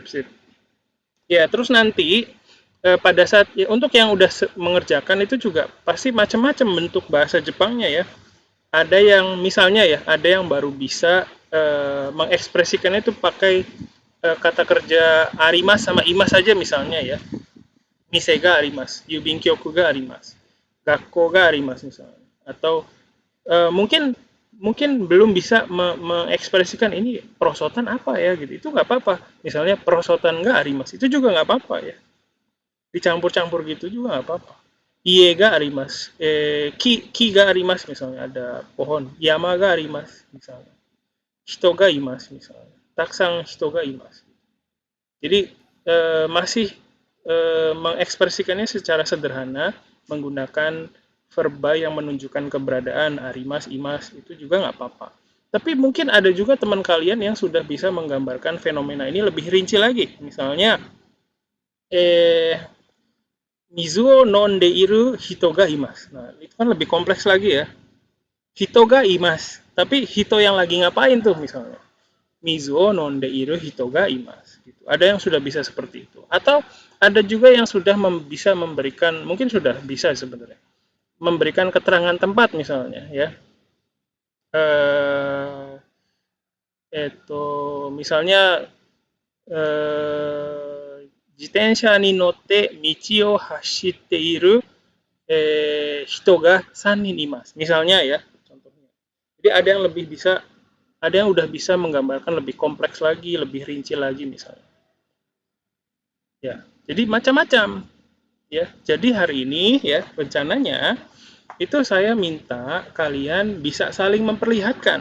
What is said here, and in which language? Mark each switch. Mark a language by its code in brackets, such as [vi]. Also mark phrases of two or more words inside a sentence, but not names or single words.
[id] Ya, terus nanti pada saat ya, untuk yang udah mengerjakan itu juga pasti macam-macam bentuk bahasa Jepangnya ya. Ada yang misalnya ya, ada yang baru bisa mengekspresikan itu pakai kata kerja arimas sama imas saja misalnya ya. [ja] 店があります、郵便局があります、学校があります misalnya. Atau mungkin belum bisa mengekspresikan ini perosotan apa ya gitu. Itu nggak apa-apa. Misalnya perosotan nggak arimas, itu juga nggak apa-apa ya. Dicampur-campur gitu juga nggak apa-apa. 家があります、木があります [id] misalnya, ada pohon. [ja] 山があります misalnya. 人がいます misalnya. たくさん人がいます. [id] Jadi masih mengekspresikannya secara sederhana menggunakan verba yang menunjukkan keberadaan arimas, imas, itu juga nggak apa-apa. Tapi mungkin ada juga teman kalian yang sudah bisa menggambarkan fenomena ini lebih rinci lagi. [ja] Misalnya, 水を飲んでいる人がいます. [id] Nah, itu kan lebih kompleks lagi ya. [ja] 人がいます. [id] Tapi hito yang lagi ngapain tuh misalnya? [ja] 水を飲んでいる人がいます. Gitu. [id] Ada yang sudah bisa seperti itu. Atau ada juga yang sudah bisa memberikan, mungkin sudah bisa sebenarnya, memberikan keterangan tempat misalnya ya. [ja] Misalnya 自転車に乗って道を走っている人が3人います. [id] Misalnya ya, contohnya. Jadi ada yang lebih bisa, ada yang udah bisa menggambarkan lebih kompleks lagi, lebih rinci lagi misalnya. Ya, jadi macam-macam. Ya, jadi hari ini ya rencananya itu saya minta kalian bisa saling memperlihatkan.